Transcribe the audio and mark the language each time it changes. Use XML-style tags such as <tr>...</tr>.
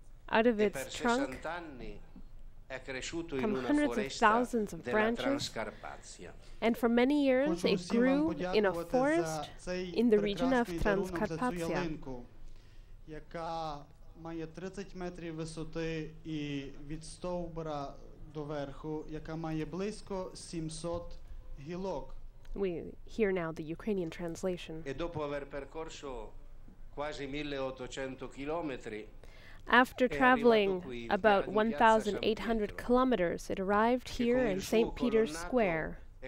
<en>Out of its trunk come hundreds of thousands of branches, and for many years it grew in a forest in the region of Transcarpathia.</en> <uk>Яка має 30 метрів висоти і від стовбура до верху, яка має близько 700 гілок.</uk> <en>We hear now the Ukrainian translation.</en> <it>E dopo aver percorso quasi 1800 chilometri,</it> <en>after traveling about 1,800 kilometers, it arrived here in St. Peter's Square.</en>